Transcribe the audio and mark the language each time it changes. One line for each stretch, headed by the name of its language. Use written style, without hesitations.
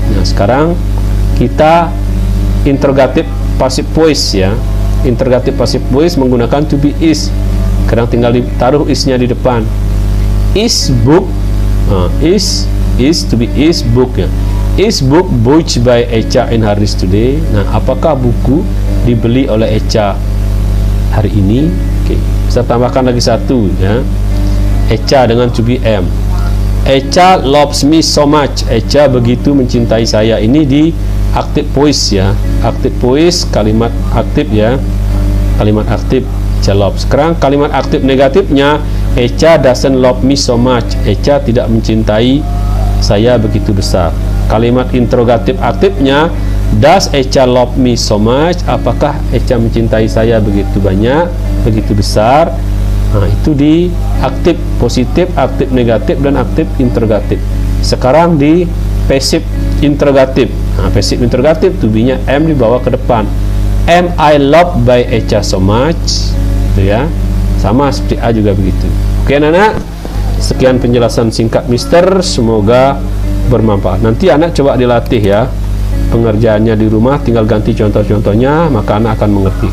Indonesian: Nah, sekarang kita interrogatif passive voice ya. Interrogatif passive voice menggunakan to be is. Sekarang tinggal ditaruh is-nya di depan.
English: Is book is to be is book ya. Is book bought by Echa in harddisk today?
Indonesian: Nah, apakah buku dibeli oleh Echa hari ini? Oke, saya tambahkan lagi satu ya.
English: Echa
Indonesian: dengan
English: to be am. Echa loves me so much.
Indonesian: Echa begitu mencintai saya. Ini di aktif voice ya. Aktif voice, kalimat aktif ya. Kalimat aktif
English: Echa loves.
Indonesian: Sekarang kalimat aktif negatifnya,
English: Echa doesn't love me so much.
Indonesian: Echa tidak mencintai saya begitu besar. Kalimat interrogatif aktifnya,
English: does Echa love me so much?
Indonesian: Apakah Echa mencintai saya begitu banyak, begitu besar? Nah, itu di aktif positif, aktif negatif, dan aktif interrogatif. Sekarang di passive interrogatif. Nah, passive interrogatif to be-nya am dibawa ke depan.
English: Am I loved by Echa so much?
Indonesian: Itu ya. Sama seperti A juga begitu. Oke anak-anak, sekian penjelasan singkat Mister, semoga bermanfaat. Nanti anak coba dilatih ya pengerjaannya di rumah, tinggal ganti contoh-contohnya, maka anak akan mengerti.